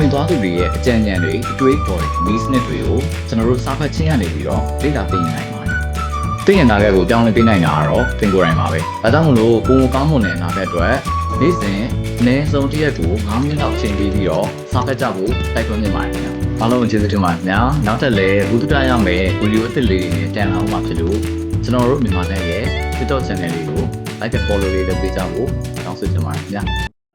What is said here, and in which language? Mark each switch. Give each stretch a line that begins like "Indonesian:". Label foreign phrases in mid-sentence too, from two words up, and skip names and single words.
Burmese: င်သွားသူတွေရဲ့အကြံဉာဏ်တွေအတွေးခေါ်တွေနည်းစနစ်တွေကိုကျွန်တော်တို့စာဖတ်ခြင်းရနေပြီးတော့လေ့လာသိနိုင်ပါတယ်။သိရင်နာခဲ့ကိုပြောင်းလဲပေးနိုင်တာကတော့သင်ကိုယ်တိုင်ပါပဲ။ဒါကြောင့်မလို့ပုံကောင်းမွန်တဲ့အနာဂတ်အတွက်နေ့စဉ်အနည်းဆုံးတစ်ရက်ကို9မိနစ်လောက်ချိန်ပေးပြီးတော့စာဖတ်ကြဖို့တိုက်တွန်းနေပါတယ်ခင်ဗျာ။အားလုံးကျေးဇူးတင်ပါတယ်ခင်ဗျာ။နောက်ထပ်လည်းဘုဒ္ဓတရားရမယ်ဗီဒီယိုအသစ်လေးတွေနဲ့တင်လာအောင်ပါဖြစ်လို့ကျွန်တော်တို့မြန်မာနိုင်ငံရဲ့ TikTok channel လေးကို
English: like and follow
Burmese: လေးလုပ်ပေးကြဖို့တောင်းဆိုချင်ပါတယ်ခင်ဗျာ။